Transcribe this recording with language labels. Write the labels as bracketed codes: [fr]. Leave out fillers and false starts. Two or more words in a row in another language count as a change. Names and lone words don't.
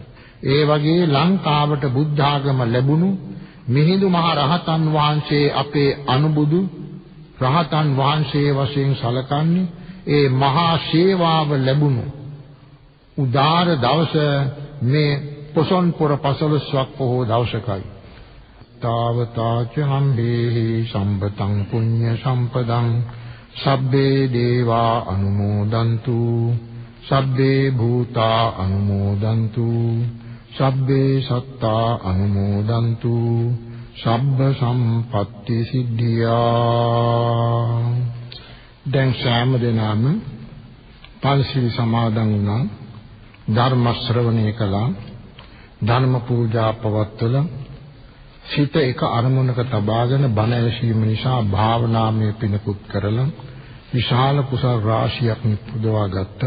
[si] ඒ වගේ ලංකාවට බුද්ධ ආගම ලැබුණු මිහිඳු මහ රහතන් වහන්සේ අපේ අනුබුදු රහතන් වහන්සේ වශයෙන් සැලකන්නේ ඒ මහා සේවාව ලැබුණු උදාර දවස මේ පොසොන්පුර 15ක් පොහොව දවසකයි. [pi] තාවතාච හම්බේහි සම්පතං පුඤ්ඤ සම්පදං සබ්බේ දේවා අනුමෝදන්තු සබ්බේ භූතා අනුමෝදන්තු සබ්බේ සත්තා අනුමෝදන්තු සබ්බ සම්පත්‍ති සිද්ධියා. [si] දැන් සෑම දිනම පන්සිල් සමාදන් වුණා, ධර්ම ශ්‍රවණය කළා, ධර්ම පූජා පවත්වලා සිත එක අරමුණක තබාගෙන බණ ඇසීම නිසා භාවනාමය පිනකුත් කරලා විශාල කුසල රාශියක් නිපදවා ගත්තා.